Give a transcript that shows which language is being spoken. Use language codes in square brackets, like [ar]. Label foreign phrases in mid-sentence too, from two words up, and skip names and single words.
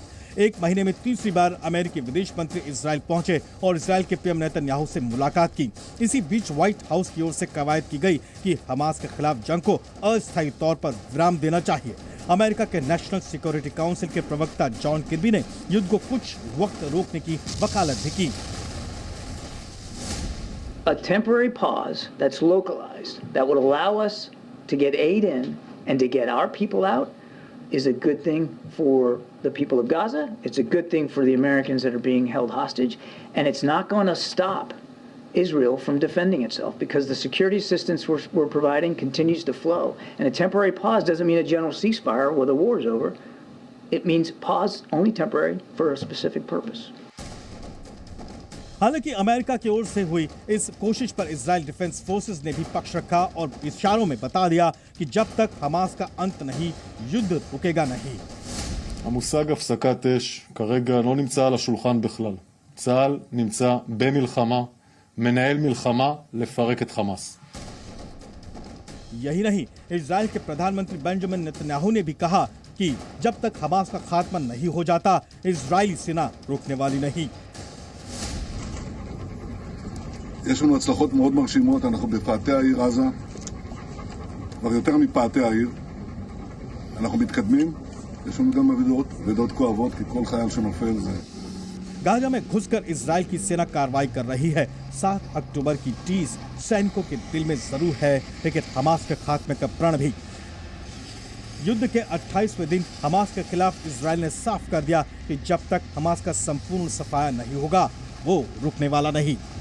[hi] एक महीने में तीसरी बार अमेरिकी विदेश मंत्री इजरायल पहुंचे और इजरायल के पीएम नेतन्याहू से मुलाकात की। इसी बीच व्हाइट हाउस की ओर से कवायद की गई कि हमास के खिलाफ जंग को अस्थायी तौर पर विराम देना चाहिए। अमेरिका के [en] National Security Council [hi] के प्रवक्ता जॉन किर्बी ने युद्ध को कुछ वक्त रोकने की वकालत भी की। [en] A temporary pause that's localized, that would allow us to get aid in and to get our people out, is a good thing for the people of Gaza. It's a good thing for the Americans that are being held hostage. And it's not going to stop Israel from defending itself, because the security assistance we're providing continues to flow. And a temporary pause doesn't mean a general ceasefire where the war is over. It means pause only temporary for a specific purpose. [hi] हालांकि अमेरिका की ओर से हुई इस कोशिश पर इजरायल डिफेंस फोर्सेस ने भी पक्ष रखा और इशारों में बता दिया कि जब तक हमास का अंत नहीं, युद्ध रुकेगा नहीं। [he] המושג הפסקת אש כרגע לא נמצא על השולחן בכלל. צה"ל נמצא במלחמה, מנהל מלחמה לפרק את חמאס. [hi] यही नहीं, इजरायल के प्रधानमंत्री बेंजामिन नेतन्याहू ने भी कहा कि जब तक हमास का खात्मा नहीं हो जाता इजरायली सेना रुकने वाली नहीं। [he] יש לנו הצלחות מאוד מרשימות, אנחנו בפאתי העיר עזה, כבר יותר מפאתי העיר, אנחנו מתקדמים, יש לנו גם אבדות כואבות, כי כל חייל שנופל זה... [hi] गाजा में घुसकर इजराइल की सेना कार्रवाई कर रही है। 7 अक्टूबर की टीस सैनिकों के दिल में जरूर है, लेकिन हमास के खात्मे का प्रण भी। युद्ध के 28वें दिन हमास के खिलाफ इजराइल ने साफ कर दिया कि जब तक हमास का संपूर्ण सफाया नहीं होगा वो रुकने वाला नहीं।